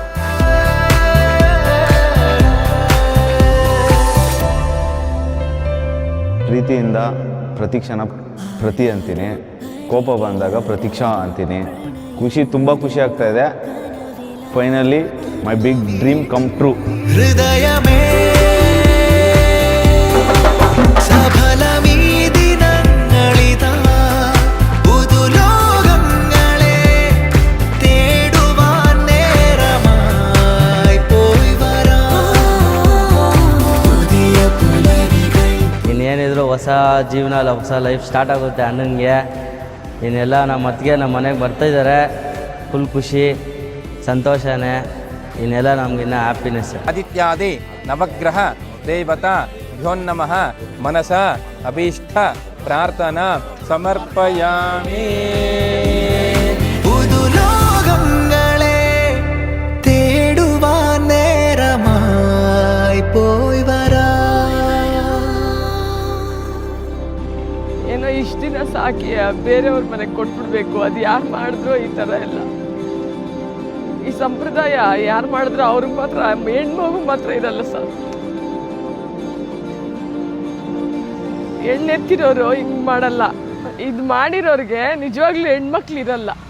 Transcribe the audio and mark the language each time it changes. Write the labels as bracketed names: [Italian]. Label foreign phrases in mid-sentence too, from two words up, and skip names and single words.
[Kannada] ಪ್ರೀತಿಯಿಂದ ಪ್ರತಿಕ್ಷಣ ಪ್ರತಿ ಅಂತೀನಿ, ಕೋಪ ಬಂದಾಗ ಪ್ರತೀಕ್ಷಾ ಅಂತೀನಿ. ತುಂಬ ಖುಷಿ ಆಗ್ತಾ ಇದೆ. [English] finally my big dream come true. [Malayalam] ಹೃದಯಮೇ സഫലമീതി നങ്ങളിത പുതുലോകങ്ങളെ തേടുവാൻ നേരമായി പോയി വരാം പുതിയ പുലരികൾ. [Kannada] ಇನ್ನೇನಿದ್ರು ಹೊಸ ಜೀವನ ಅಲ್ಲ, ಹೊಸ [English] life start [Kannada] ಆಗುತ್ತೆ ಅಣ್ಣನಿಗೆ. ಇನ್ನೆಲ್ಲ ನಮ್ಮ ಅತ್ತಿಗೆ ನಮ್ಮ ಮನೆಗೆ ಬರ್ತಾಯಿದ್ದಾರೆ, ಫುಲ್ ಖುಷಿ ಸಂತೋಷನೇ. ಇನ್ನೆಲ್ಲ ನಮಗಿನ್ನ ಹ್ಯಾಪಿನೆಸ್. [Sanskrit] ಆದಿತ್ಯಾದಿ ನವಗ್ರಹ ದೇವತಾ ಭ್ಯೋನ್ನಮಃ ಮನಸ ಅಭೀಷ್ಟ ಪ್ರಾರ್ಥನಾ ಸಮರ್ಪಯಾಮಿ. [Malayalam] പുതുലോകങ്ങളെ തേടുവാൻ നേരമായി പോയി വരാം. [Kannada] ಏನೋ ಇಷ್ಟು ದಿನ ಸಾಕಿ ಬೇರೆಯವ್ರ ಮನೆಗೆ ಕೊಟ್ಬಿಡ್ಬೇಕು, ಅದು ಯಾರು ಮಾಡಿದ್ರು ಈ ಥರ ಎಲ್ಲ. ಈ ಸಂಪ್ರದಾಯ ಯಾರು ಮಾಡಿದ್ರು ಅವ್ರಿಗೆ ಮಾತ್ರ, ಹೆಣ್ಮಗು ಮಾತ್ರ ಇರಲ್ಲ ಸರ್. ಹೆಣ್ಣೆತ್ತಿರೋರು ಹಿಂಗೆ ಮಾಡಲ್ಲ, ಇದು ಮಾಡಿರೋರಿಗೆ ನಿಜವಾಗ್ಲೂ ಹೆಣ್ಮಕ್ಳು ಇರಲ್ಲ.